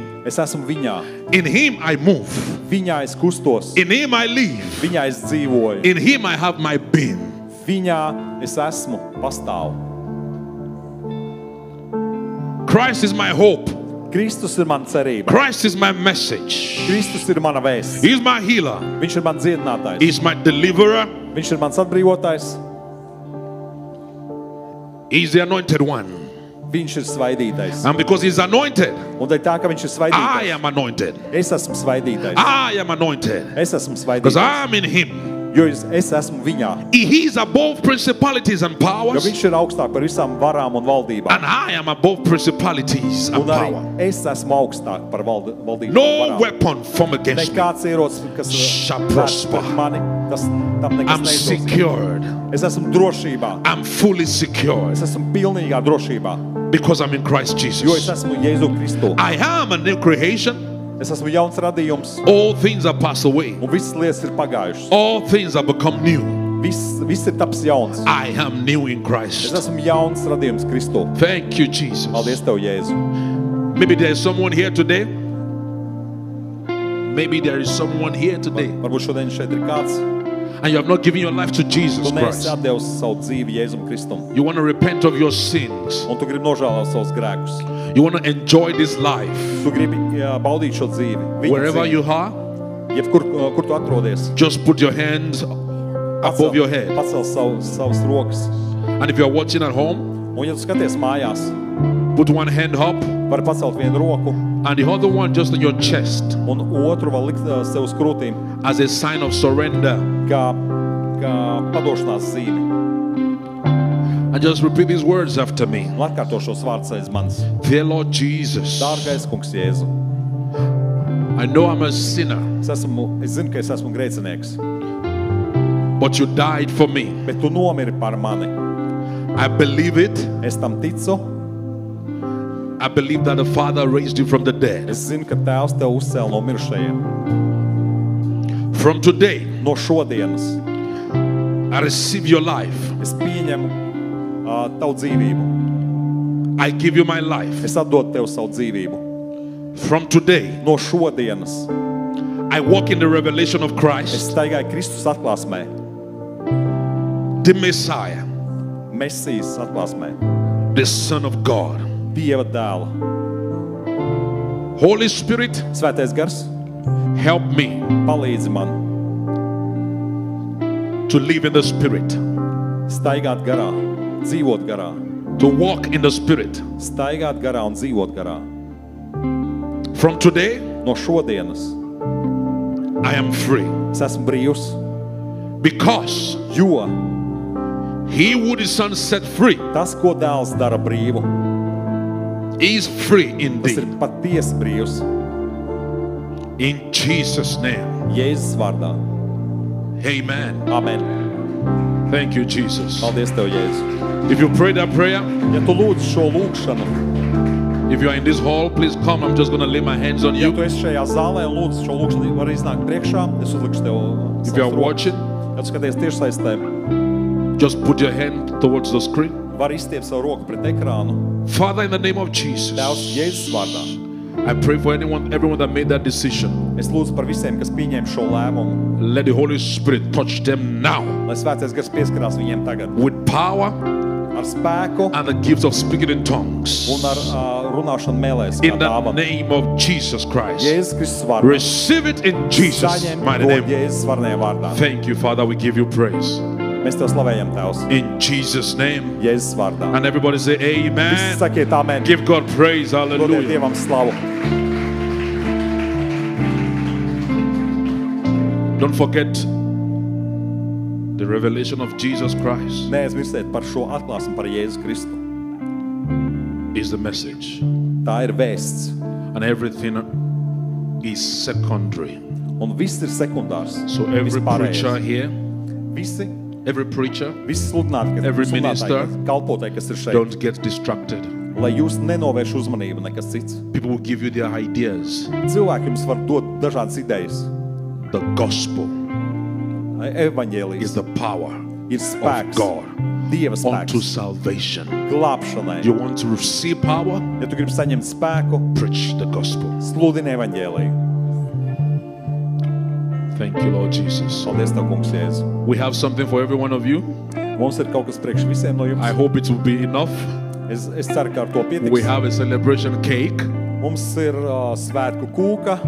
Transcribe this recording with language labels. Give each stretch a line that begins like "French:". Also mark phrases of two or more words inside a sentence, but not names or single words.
Latvian: Es esmu viņā,
English: In Him I move.
Latvian: viņā es kustos,
English: In Him I live.
Latvian: viņā es dzīvoju,
English: In Him I have my being.
Latvian: viņā es esmu, pastāvu.
English: Christ is my hope.
Latvian: Kristus ir mana cerība,
English: Christ is my message.
Latvian: Kristus ir mana vēsts,
English: He is my healer.
Latvian: viņš ir mans dziedinātājs,
English: He is my deliverer.
Latvian: viņš ir mans atbrīvotājs,
English: He is the anointed one.
Latvian: viņš ir svaidītais.
English: And because He's anointed,
Latvian: Un dēļ tā, ka viņš ir
English: I
Latvian: svaidītais,
English: am anointed.
Latvian: es esmu svaidītais.
English: I am anointed.
Latvian: Es esmu
English: Because
Latvian: svaidītais,
English: I am in Him.
Latvian: jo es esmu viņā,
English: He is above principalities and
Latvian: jo
English: powers.
Latvian: viņš ir augstāk par visām varām un valdībām.
English: And I am above principalities and
Latvian: Un arī
English: power.
Latvian: es esmu augstāk par valdībām un
English: No
Latvian: varām.
English: weapon formed against me.
Latvian: Nekāds ierocis, kas
English: Shall
Latvian: vērsts
English: prosper.
Latvian: pret mani, tam nekas
English: I'm
Latvian: neizdosies.
English: secured.
Latvian: Es esmu drošībā,
English: I'm fully secured
Latvian: es esmu pilnīgā drošībā,
English: because I'm in Christ
Latvian: jo es
English: Jesus.
Latvian: esmu Jēzu Kristu.
English: I am a new creation.
Latvian: Es esmu jauns radījums,
English: All things are passed away.
Latvian: un visas lietas ir pagājušas.
English: All things have become new.
Latvian: Viss ir taps jauns.
English: I am new in
Latvian: Es
English: Christ.
Latvian: esmu jauns radījums Kristu.
English: Thank you, Jesus.
Latvian: Paldies Tev, Jēzu.
English: Maybe there is someone here today Maybe there is someone here today
Latvian: Varbūt šodien šeit ir kāds,
English: and you have not given your life to Jesus
Latvian: tu neesi
English: Christ.
Latvian: atdevis savu dzīvi Jēzum Kristum,
English: You want to repent of your sins.
Latvian: un tu gribi nožēlot savus grēkus.
English: You want to enjoy this life.
Latvian: Tu gribi baudīt šo dzīvi. Viņa
English: Wherever
Latvian: dzīvi.
English: you are,
Latvian: Jebkur, kur tu atrodies,
English: just put your hands above your head.
Latvian: pacel savas rokas.
English: And if you are watching at home,
Latvian: Un ja tu skaties mājās,
English: put one hand up
Latvian: vari pacelt vienu roku,
English: and the other one just on your chest
Latvian: un otru vēl likt sev uz krūtīm,
English: as a sign of surrender.
Latvian: kā padošanās zīme.
English: And just repeat these words after me.
Latvian: Un atkārto šos vārdus aiz manis.
English: Dear Lord Jesus,
Latvian: Dārgais kungs Jēzu,
English: I know I'm a sinner,
Latvian: es zinu, ka es esmu grēcinieks,
English: but you died for me.
Latvian: bet tu nomiri par mani.
English: I believe it.
Latvian: Es tam ticu,
English: I believe that the Father raised you from the dead.
Latvian: es zinu, ka Tēvs tev uzcēla no mirušajiem.
English: From today,
Latvian: No šodienas
English: I receive your life.
Latvian: es pieņemu tavu dzīvību.
English: I give you my life.
Latvian: Es atdodu tev savu dzīvību.
English: From today,
Latvian: No šodienas
English: I walk in the revelation of
Latvian: es
English: Christ,
Latvian: staigāju Kristus atklāsmē,
English: the Messiah,
Latvian: Mesijas atklāsmē,
English: the Son of God.
Latvian: Dieva dēla.
English: Holy Spirit,
Latvian: Svētais gars,
English: help me
Latvian: palīdzi man
English: to live in the Spirit,
Latvian: staigāt garā, dzīvot garā,
English: to walk in the Spirit.
Latvian: staigāt garā un dzīvot garā.
English: From today,
Latvian: No šodienas
English: I am free
Latvian: es esmu brīvs,
English: because
Latvian: jo
English: he who the Son set free
Latvian: tas, ko dēls dara brīvu,
English: is free
Latvian: tas ir
English: indeed.
Latvian: patiesi brīvs.
English: In Jesus' name,
Latvian: Jēzus vārdā.
English: amen.
Latvian: Amen.
English: Thank you, Jesus.
Latvian: Paldies tev, Jēzus.
English: If you pray that prayer,
Latvian: Ja tu lūdz šo lūgšanu,
English: if you are in this hall, please come. I'm just going to lay my hands on
Latvian: ja
English: you.
Latvian: tu esi šajā zālē un lūdz šo lūgšanu, var iznākt priekšā, es uzlikšu tev
English: If you are
Latvian: savas rokas.
English: watching,
Latvian: Ja tu skaties tiešsaistē,
English: just put your hand towards the screen.
Latvian: var izstiept savu roku pret ekrānu.
English: Father, in the name of Jesus,
Latvian: Tēvs Jēzus vārdā.
English: I pray for everyone that made that decision.
Latvian: Es lūdzu par visiem, kas pieņēma šo lēmumu,
English: Let the Holy Spirit touch them now
Latvian: lai Svētais gars pieskarās viņiem tagad
English: with power
Latvian: ar spēku
English: and the gifts of speaking in tongues.
Latvian: un ar runāšanu mēlēs.
English: In the name of Jesus Christ.
Latvian: Jēzus Kristus vārdā.
English: Receive it in Jesus'
Latvian: Saņem
English: mighty
Latvian: to
English: name.
Latvian: Jēzus varnajā vārdā.
English: Thank you, Father. We give you praise.
Latvian: Mēs tev slavējam, Tēvs.
English: In Jesus' name.
Latvian: Jēzus vārdā.
English: And everybody say
Latvian: Visi
English: amen.
Latvian: sakiet amen.
English: Give God praise.
Latvian: Dodiet
English: Hallelujah.
Latvian: Dievam slavu.
English: Don't forget the revelation of Jesus Christ
Latvian: Neaizmirstiet par šo atklāsmu par Jēzu Kristu.
English: is the message.
Latvian: Tā ir vēsts.
English: And everything is secondary.
Latvian: Un viss ir sekundārs.
English: So every
Latvian: Vispārējais.
English: preacher here,
Latvian: Visi visi sludinātāji,
English: every minister,
Latvian: kalpotāji, kas ir šeit,
English: don't get distracted.
Latvian: lai jūs nenovērš uzmanību nekas cits.
English: People will give you their ideas.
Latvian: Cilvēki jums var dot dažādas idejas.
English: The gospel
Latvian: Evaņģēlijs
English: is the power
Latvian: ir
English: of
Latvian: spēks,
English: God
Latvian: Dieva
English: unto
Latvian: spēks,
English: salvation.
Latvian: glābšanai.
English: You want to receive power?
Latvian: Ja tu gribi saņemt spēku,
English: Preach the gospel.
Latvian: sludini evaņģēliju.
English: Thank you, Lord Jesus.
Latvian: Paldies tev, kungs Jēzu.
English: We have something for every one of you.
Latvian: Mums ir kaut kas priekš visiem no jums.
English: I hope it will be enough.
Latvian: Es ceru, ka ar to
English: We
Latvian: pietiks.
English: have a celebration cake,
Latvian: Mums ir svētku kūka,